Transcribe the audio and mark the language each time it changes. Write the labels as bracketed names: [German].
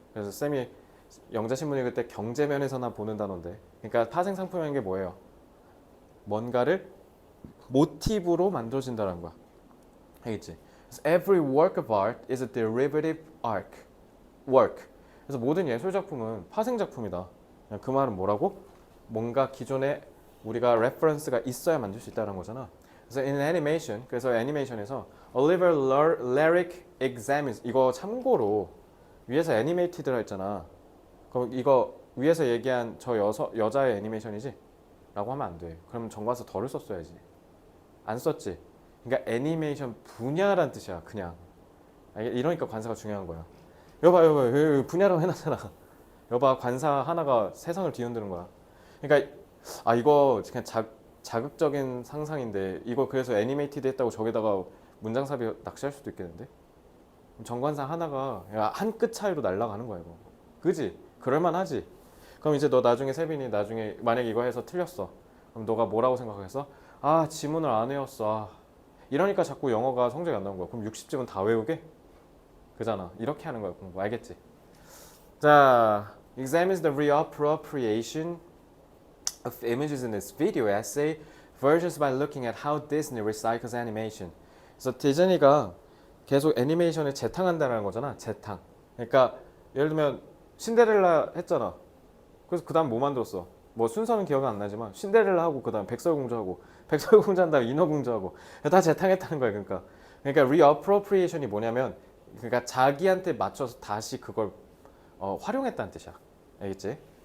[Korean] 그래서 쌤이 영자신문 읽을 때 경제면에서나 보는 단어인데, 그러니까 파생 상품이라는 게 뭐예요? 뭔가를 모티브로 만들어진다는 거야. 알겠지? [English] Every work of art is a derivative work. [Korean] 그래서 모든 예술 작품은 파생 작품이다. 그 말은 뭐라고? 뭔가 기존에 우리가 레퍼런스가 있어야 만들 수 있다는 거잖아. 그래서 [English] in animation, [Korean] 그래서 애니메이션에서 Oliver Lyric [English] examines, [Korean] 이거 참고로 위에서 애니메이티드라 했잖아. 그럼 이거 위에서 얘기한 저 여자의 애니메이션이지? 라고 하면 안 돼. 그럼 정관사 덜을 썼어야지. 안 썼지? 그러니까 애니메이션 분야란 뜻이야. 그냥. 이러니까 관사가 중요한 거야. 여봐 분야라고 해놨잖아. 여봐 관사 하나가 세상을 뒤흔드는 거야. 그러니까 이거 그냥 자극적인 상상인데 이거 그래서 애니메이티드 했다고 저기다가 문장삽이 낚시할 수도 있겠는데? 정관상 하나가 한 끗 차이로 날아가는 거야 이거. 그지? 그럴만하지? 그럼 이제 너 나중에 세빈이 나중에 만약에 이거 해서 틀렸어. 그럼 너가 뭐라고 생각했어? 아 지문을 안 외웠어. 아. 이러니까 자꾸 영어가 성적이 안 나온 거야. 그럼 60점은 다 외우게? 그잖아. 이렇게 하는 거야 공부. 알겠지? [English] 자, examines the reappropriation of images in this video essay versions by looking at how Disney recycles animation. [Korean] 그래서 디즈니가 계속 애니메이션을 재탕한다는 거잖아. 재탕. 그러니까 예를 들면 신데렐라 했잖아. 그래서 그 다음 뭐 만들었어? 뭐 순서는 기억은 안 나지만 신데렐라 하고 그 다음 백설공주 하고 백설공주 한 다음 인어공주 하고 다 재탕했다는 거야. 그러니까 reappropriation이 뭐냐면 그러니까 자기한테 맞춰서 다시 그걸 활용했다는 뜻이야. 알겠지?